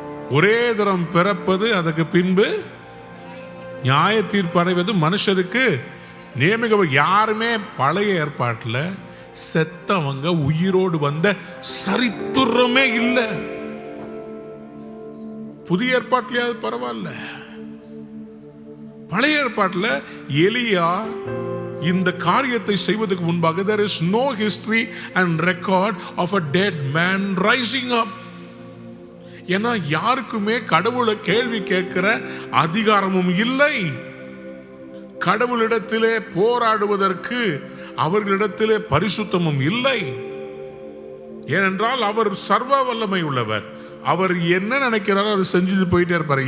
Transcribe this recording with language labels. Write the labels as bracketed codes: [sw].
[ta] ஒரே தரம் பிறப்பது, அதுக்கு பின்பு நியாய தீர்ப்பு அடைவது மனுஷருக்கு நியமிக்க. யாருமே பழைய ஏற்பாட்டில் செத்தவங்க உயிரோடு வந்த சரித்திரமே இல்லை. புதிய ஏற்பாட்டிலேயாவது பரவாயில்ல, பழைய ஏற்பாட்டில் எலியா இந்த காரியத்தை செய்வதற்கு முன்பாக [en] there is no history and record of a dead man rising up. [ta] ஏன்னா யாருக்குமே கடவுளை கேள்வி கேட்கிற அதிகாரமும் இல்லை. கடவுளிடத்திலே போராடுவதற்கு அவர்களிடத்திலே பரிசுத்தமும் இல்லை. ஏனென்றால் அவர் சர்வ வல்லமை உள்ளவர். அவர் என்ன நினைக்கிறாரோ அதை செஞ்சுட்டு போயிட்டே இருப்பார்.